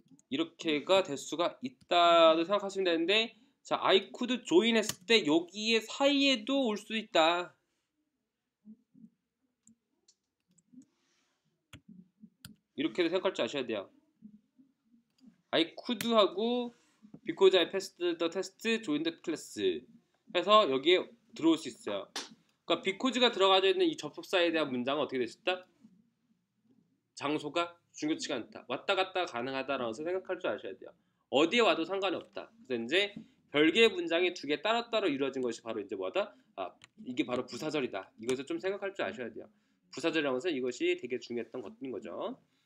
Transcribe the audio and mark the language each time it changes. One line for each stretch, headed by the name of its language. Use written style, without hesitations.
Korean: 이렇게가 될 수가 있다고 생각하시면 되는데, 자,
English: I could join
Korean: 했을 때 여기에 사이에도 올 수 있다. 이렇게도 생각할 줄 아셔야 돼요.
English: I could
Korean: 하고
English: because I passed the test, join the class
Korean: 해서 여기에 들어올 수 있어요. 그러니까 because가 들어가져 있는 이 접속사에 대한 문장은 어떻게 되셨다? 장소가 중요치가 않다. 왔다 갔다 가능하다라고 생각할 줄 아셔야 돼요. 어디에 와도 상관이 없다. 그래서 이제 별개의 문장이 두 개 따로따로 이루어진 것이 바로 이제 뭐다? 아, 이게 바로 부사절이다. 이것을 좀 생각할 줄 아셔야 돼요. 부사절이라고 해서 이것이 되게 중요했던 것인 거죠.